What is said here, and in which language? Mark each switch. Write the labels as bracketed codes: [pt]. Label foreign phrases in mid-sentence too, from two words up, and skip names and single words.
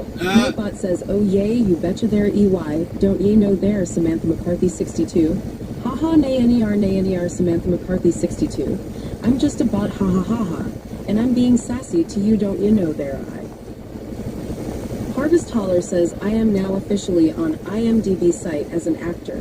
[en] Nightbot says, oh yay, you betcha there EY, don't ye know there, Samantha McCarthy 62. Haha nay NER Samantha McCarthy 62. I'm just a bot ha ha ha ha, and I'm being sassy to you, don't you know there I. Harvest Holler says, I am now officially on IMDb site as an actor.